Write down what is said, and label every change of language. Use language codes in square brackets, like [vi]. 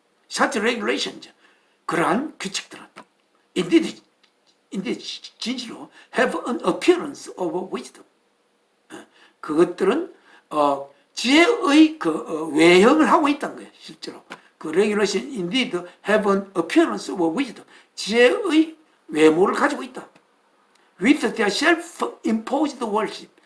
[en] such regulations, [ko] 그러한 규칙들은 [en] indeed [ko] 진실로 [en] have an appearance of wisdom. [ko] 그것들은 지혜의 그 외형을 하고 있다는 거예요. 실제로 그 [en] regulation indeed have an appearance of wisdom. [ko] 지혜의 외모를 가지고 있다. [en] with their self-imposed worship.